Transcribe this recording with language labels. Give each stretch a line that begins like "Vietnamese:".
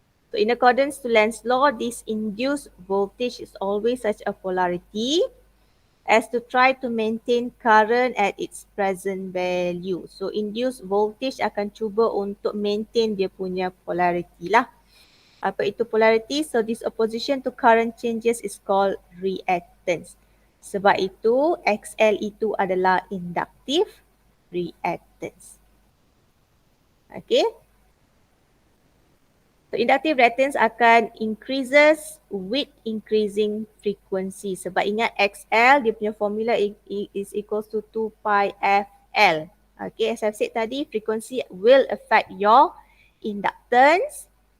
English: So in accordance to Lenz's law, this induced voltage is always such a polarity as to try to maintain current at its present value.
Malay: So induced voltage akan cuba untuk maintain dia punya polarity lah. Apa itu polarity?
English: So this opposition to current changes is called reactance.
Malay: Sebab itu XL itu adalah inductive reactance. Okay.
English: So inductive reactance akan increases with increasing frequency.
Malay: Sebab ingat XL dia punya formula
English: is equals to
Malay: 2 pi FL.
English: Okay, as I've said
Malay: tadi,
English: frequency will affect your inductance.